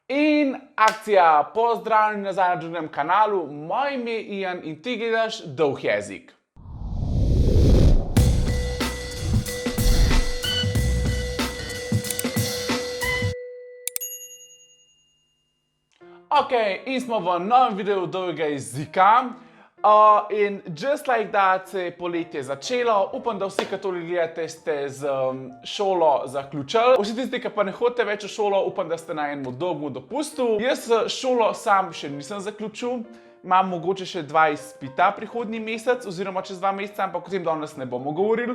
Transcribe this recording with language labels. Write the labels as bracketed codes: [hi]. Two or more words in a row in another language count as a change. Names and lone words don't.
[sl] In akcija, pozdravljeni nazaj na drugem kanalu, moje ime je Ian in ti gledaš Dolg jezik. Ok, in smo v novem videu dolgega jezika. In [en] just like that [sl] se je poletje začelo. Upam, da vsi, ki to gledate, ste z šolo zaključili. Vsi tisti, ki pa ne hodite več v šolo, upam, da ste na enem dolgem dopustu. Jaz šolo sam še nisem zaključil. Imam mogoče še 2 izpita prihodnji mesec, oziroma čez 2 meseca, ampak o tem danes ne bomo govorili.